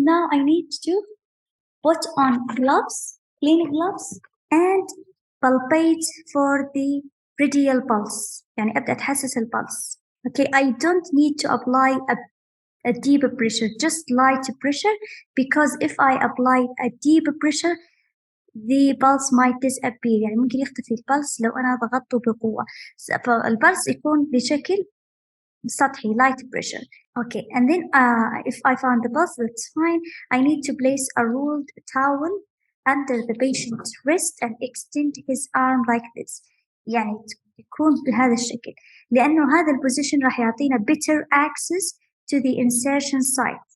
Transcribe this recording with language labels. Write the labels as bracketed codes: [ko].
[en] Now I need to put on gloves, clean gloves, and palpate for the radial pulse. [ar] يعني أبدأ أتحسس البلس. [en] Okay, I don't need to apply a deep pressure, just light pressure, because if I apply a deep pressure, the pulse might disappear. [ar] يعني ممكن يختفي البلس لو أنا ضغطته بقوة. فالبلس يكون بشكل سطحي [en] light pressure. Okay, and then if I found the pulse, that's fine. I need to place a rolled towel under the patient's wrist and extend his arm like this. [ar] يعني يكون بهذا الشكل. لأنه هذا البوزيشن راح يعطينا [en] better access to the insertion site.